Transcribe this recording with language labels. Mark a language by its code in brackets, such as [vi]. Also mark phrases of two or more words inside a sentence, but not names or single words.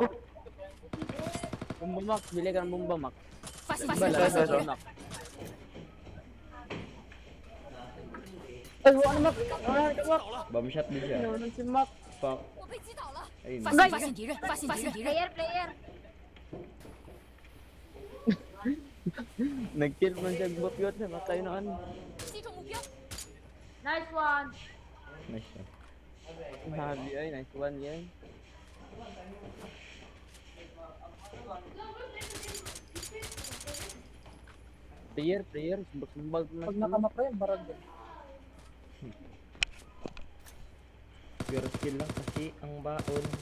[tl] Bomba, Max. Bili ka ng bomba, Max. [zh] 发现 [tl] Bala, [zh] 敌人， [tl] bala, Max. Ay, wala na, Max. Ay, [zh] 击 [tl] Max. [zh] 倒了， [tl] Bomb shot din siya. Ano si Max? [en] Fuck. [zh] 我被击倒了， [tl] Ayun. [zh] 发现敌人，发现敌人， [en] Player. [tl] Nag-kill man siya bot yun. Matay na ano. [zh] 击中目标， [en] Nice one. Nice one. [tl] Habi ay, [en] nice one [tl] yan. Player, sumbag na. Pag nakamapa yan, barag yan. [en] Pure skill [tl] lang kasi ang baon.